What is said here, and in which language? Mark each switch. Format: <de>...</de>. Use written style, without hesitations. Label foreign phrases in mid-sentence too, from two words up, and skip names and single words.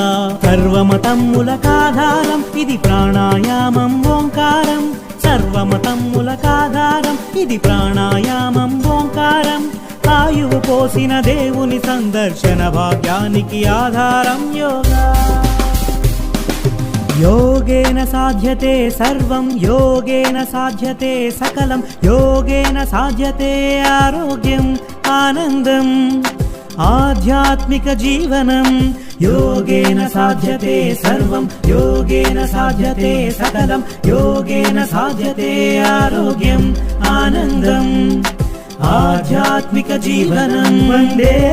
<te>సర్వమతమ్ములకాధారం ఇది ప్రాణాయామం ఓంకారం. సర్వ సర్వమతమ్ములకాధారం ఇది ప్రాణాయామం ఓంకారం ఆయువు పోసిన దేవుని సందర్శన భాగ్యానికి ఆధారం యోగా</te> <sa>योगेन साध्यते सर्वं योगेन साध्यते सकलं योगेन साध्यते आरोग्यम् आनन्दम् आध्यात्मिक जीवनं योगेन साध्यते सर्वं योगेन साध्यते सकलं योगेन साध्यते आरोग्यम् आनन्दम् आध्यात्मिक जीवनं वन्दे</sa>